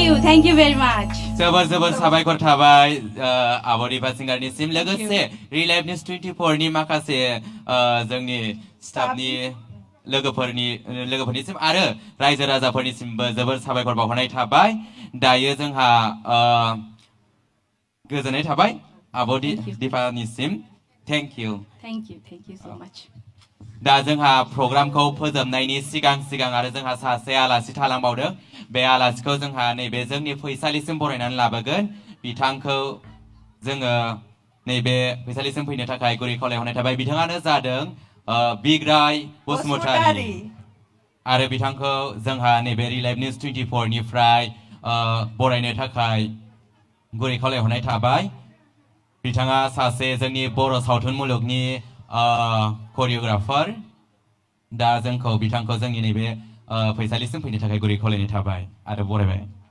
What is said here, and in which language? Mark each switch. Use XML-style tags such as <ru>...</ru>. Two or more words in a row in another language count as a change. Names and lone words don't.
<en>Thank you very much.</en> <brx>जोबोर साबायखर थाबाय आब' रिभा सिंगारनिसिम लोगोसे रिलाइभ निउज 24 नि माखासे जोंनि स्टाफनि लोगोफोरनिसिम आरो रायजो राजाफोरनिसिमबो जोबोर साबायखर बावहरनाय थाबाय दायो जोंहा गोजोननाय थाबाय आब' दिपानिसिम</brx> <en>thank you Thank you so much.</en> <brx>दा जोंहा प्रग्रामखौ फोजोबनायनि सिगां आरो जोंहा सासे आलासि थालांबावदों बे आलासिखौ जोंहा नैबे जोंनि फैसालिसिम बरायनानै लाबोगोन बिथांखौ जोङो नैबे फैसालिसिम फैनो थाखाय गुरै खावलायहरनाय थाबाय बिथाङानो जादों बिग्राय बसुमतारी आरो बिथांखौ जोंहा नैबे रिलाइभ निउज 24 निफ्राय बरायनो थाखाय गुरै खावलायहरनाय थाबाय बिथाङा सासे जोंनि बर' सावथुन मुलुगनि कोरियोग्राफार दा जोंखौ बिथांखौ जोंनि नैबे फैसालिसिम फैनो थाखाय गुरै खावलायनाय थाबाय आरो बरायबाय</brx>